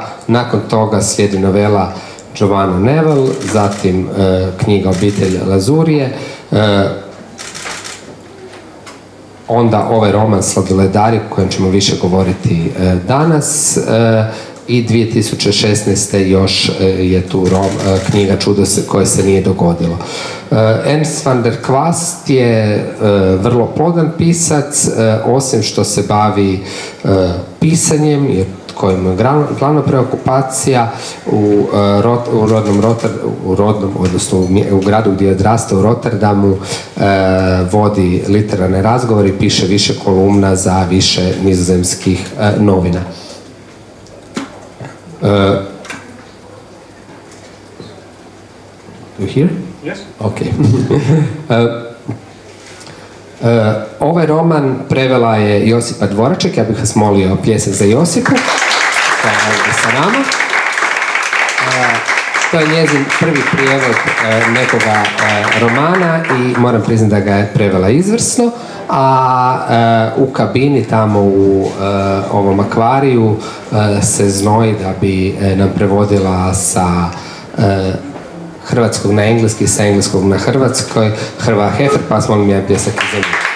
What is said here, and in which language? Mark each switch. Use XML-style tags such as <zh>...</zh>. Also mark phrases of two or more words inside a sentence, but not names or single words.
<hr>Nakon toga slijedi novela Giovanna Neville, zatim knjiga Obitelj Lazurije, onda ovaj roman Sladoledari, o kojem ćemo više govoriti danas, i 2016. još je tu knjiga Čudo koje se nije dogodilo. Ernest van der Kwast je vrlo plodan pisac, osim što se bavi pisanjem, jer kojim je glavna preokupacija odnosno u gradu gdje je odrastao u Rotterdamu, vodi literarne razgovore i piše više kolumna za više nizozemskih novina.</hr> <en>You here? Yes. Okay.</en> <hr>Ovaj roman prevela je Josipa Dvoraček, ja bih vas molio pljesak za Josipu, koja je ovdje sa nama. To je njezin prvi prijevod nekoga romana i moram priznati da ga je prevela izvrsno, a u kabini tamo u ovom akvariju se znoji da bi nam prevodila sa hrvatskog na engleski, sa engleskog na hrvatskoj, Hrva Hefer, pa vas molim jedan pljesak za njih.</hr>